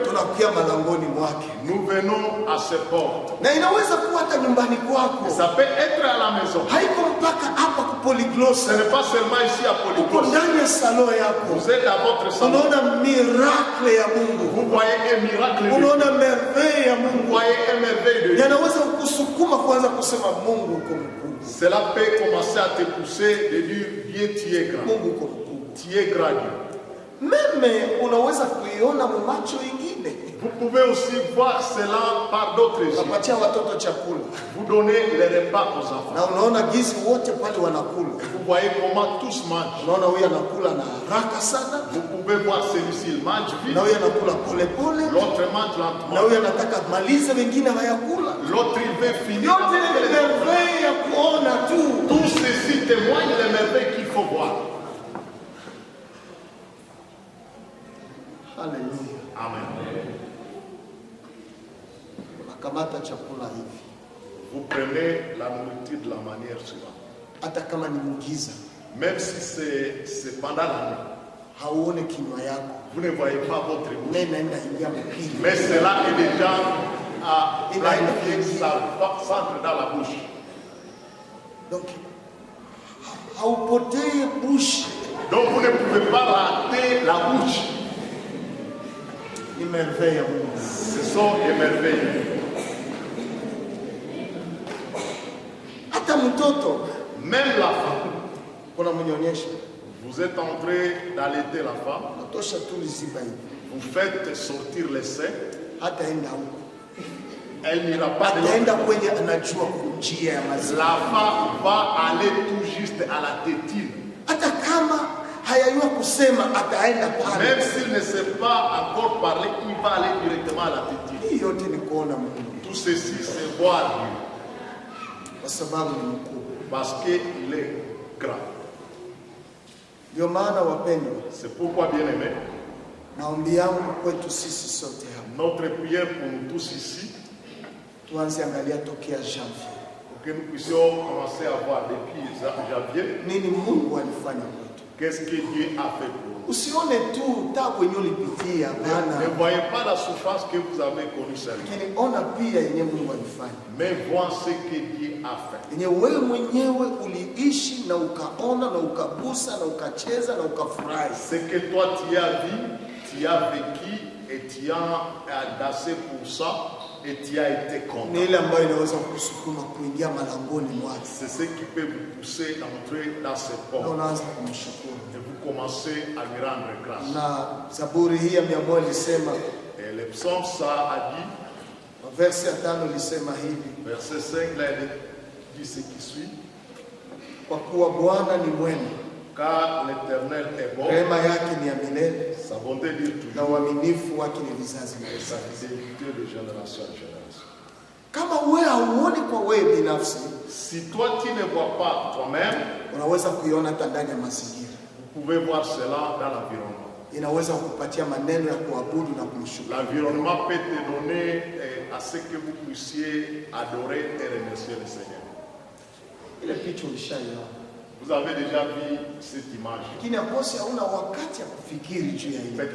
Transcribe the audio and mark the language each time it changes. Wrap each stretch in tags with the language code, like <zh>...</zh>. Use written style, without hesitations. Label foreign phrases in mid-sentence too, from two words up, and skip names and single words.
<sw>tunakuwa malangoni mwake,</sw> <fr>nous venons à ses portes.</fr> <sw>na inaweza kuwa hata nyumbani kwako,</sw> <fr>Ça peut être à la maison.</fr> <sw>haiko mpaka hapa</sw> <fr>Ce</fr> <sw>kupolyglosa.</sw> <fr>n'est pas seulement ici à</fr> <sw>Uko</sw> <fr>Polyglosse.</fr> <sw>ndani ya salo yako,</sw> <fr>Vous êtes dans votre salon.</fr> <sw>unaona miracle ya Mungu,</sw> <fr>Vous voyez un miracle de Dieu.</fr> <sw>unaona merveille ya</sw> <fr>Vous</fr> <sw>Mungu,</sw> <fr>voyez un merveille de Dieu.</fr> <sw>yanaweza kukusukuma kuanza kusema Mungu uko mkubwa,</sw> <fr>Cela peut commencer à te pousser de dire Dieu, tu es grand.</fr> <sw>Mungu uko mkubwa.</sw> <fr>Tu es grand Dieu.</fr> <sw>Meme unaweza kuiona mu macho ingine,</sw> <fr>Vous pouvez aussi voir cela par d'autres yeux.</fr> <sw>unapatia watoto chakula</sw> <fr>Vous donnez les repas aux enfants.</fr> <sw>na unaona gizi wote pale wanakula,</sw> <fr>Vous voyez comment tous mangent.</fr> <sw>unaona huyu anakula na haraka sana,</sw> <fr>Vous pouvez voir celui-ci, il mange vite.</fr> <sw>na huyu anakula polepole,</sw> <fr>L'autre mange</fr> <sw>na</sw> <fr>lentement.</fr> <sw>huyu anataka malize, wengine hayakula.</sw> <fr>L'autre, il veut finir.</fr> <sw>Yote ni merveille ya kuona tu.</sw> <fr>Tout ceci témoigne des merveilles qu'il faut voir.</fr> <sw>Haleluya.</sw> <fr>Amen.</fr> <sw>Unakamata chakula hivi,</sw> <fr>Vous prenez la nourriture de la manière suivante.</fr> <sw>hata kama ni mugiza,</sw> <fr>Même si c'est pendant la nuit,</fr> <sw>hauone kinywa yako,</sw> <fr>vous ne voyez pas votre bouche.</fr> <sw>na inaenda ingia mpili,</sw> <fr>Mais cela est déjà à planifier, ça s'entre dans la bouche.</fr> <sw>donc haupotei bushi.</sw> <fr>Donc vous ne pouvez pas rater la bouche.</fr> <sw>Ni merveille ya Mungu.</sw> <fr>Ce sont des merveilles.</fr> <sw>Hata mtoto</sw> <fr>Même la femme,</fr> <sw>unamnyonyesha,</sw> <fr>vous êtes en train d'allaiter la femme,</fr> <sw>natosha tu liziba hivi,</sw> <fr>vous faites sortir les seins,</fr> <sw>hataenda huko,</sw> <fr>elle n'ira pas de</fr> <sw>ataenda</sw> <fr>l'autre côté.</fr> <sw>kwenye anajua njia ya maziwa,</sw> <fr>La femme va aller tout juste à la tétine.</fr> <sw>hata kama hayajua kusema, ataenda pale.</sw> <fr>Même s'il ne sait pas encore parler, il va aller directement à la tétine.</fr> <sw>Hii yote ni kuona Mungu,</sw> <fr>Tout ceci, c'est voir Dieu.</fr> <sw>kwa sababu ni mkubwa.</sw> <fr>Parce qu'il est grand.</fr> <sw>Ndio maana wapendwa,</sw> <fr>C'est pourquoi, bien aimé,</fr> <sw>maombi yangu kwetu sisi sote hapa,</sw> <fr>notre prière pour nous tous ici,</fr> <sw>tuanze angalia tokea janvier,</sw> <fr>pour que nous puissions commencer à voir depuis janvier,</fr> <sw>nini Mungu alifanya kwetu.</sw> <fr>qu'est-ce que Dieu a fait pour nous.</fr> <sw>Usione tu tabu yenye ulipitia,</sw> <fr>Ne</fr> <sw>hapana,</sw> <fr>voyez pas la souffrance que vous avez connue seulement,</fr> <sw>lakini ona pia yenye Mungu alifanya,</sw> <fr>mais voyez ce que Dieu a fait.</fr> <sw>yenye wewe mwenyewe uliishi na ukaona na ukagusa na ukacheza na ukafurahi.</sw> <fr>Ce que toi tu as vu, tu as vécu et tu as dansé pour ça et tu as été content.</fr> <sw>Ni ile ambayo inaweza kukusukuma kuingia malangoni mwake,</sw> <fr>C'est ce qui peut vous pousser d'entrer dans ce</fr> <sw>na</sw> <fr>port</fr> <sw>unaanza kumshukuru.</sw> <fr>et vous commencez à lui rendre grâce.</fr> <sw>Na Zaburi hii ya 100 ilisema,</sw> <fr>Et le psaume ça a dit,</fr> <sw>verse ya 5 ilisema hivi,</sw> <fr>verset 5, là, il dit ce qui suit,</fr> <sw>kwa kuwa Bwana ni mwema,</sw> <fr>car l'Éternel est bon,</fr> <sw>rehema yake ni ya milele</sw> <fr>sa bonté dure</fr> <sw>na</sw> <fr>toujours,</fr> <sw>uaminifu wake ni vizazi na</sw> <fr>et sa</fr> <sw>vizazi.</sw> <fr>fidélité de génération en génération.</fr> <sw>Kama wewe hauoni kwa wewe binafsi,</sw> <fr>Si toi tu ne vois pas toi-même,</fr> <sw>unaweza kuiona hata ndani ya mazingira,</sw> <fr>vous pouvez voir cela dans l'environnement.</fr> <sw>inaweza kukupatia maneno ya kuabudu na kumshukuru.</sw> <fr>L'environnement peut te donner à ce que vous puissiez adorer et remercier le Seigneur.</fr> <sw>Ile picha ulishaiona,</sw> <fr>Vous avez déjà vu cette image.</fr> <sw>Lakini akose hauna wakati ya kufikiri juu ya ile.</sw>